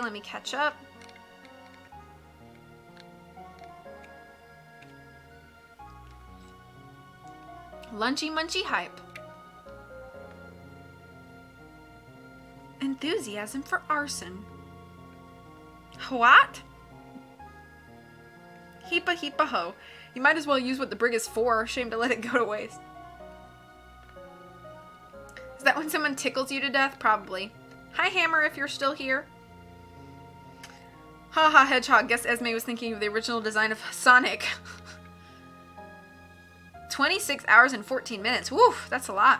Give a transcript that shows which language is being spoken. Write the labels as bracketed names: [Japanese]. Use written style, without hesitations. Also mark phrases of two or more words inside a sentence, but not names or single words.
[English] Let me catch up. Lunchy Munchy Hype. Enthusiasm for arson. What? Heepa heepa ho. You might as well use what the brig is for. Shame to let it go to waste. Is that when someone tickles you to death? Probably. Hi, Hammer, if you're still here. Haha, Hedgehog. Guess Esme was thinking of the original design of Sonic. 26 hours and 14 minutes. Woo, that's a lot.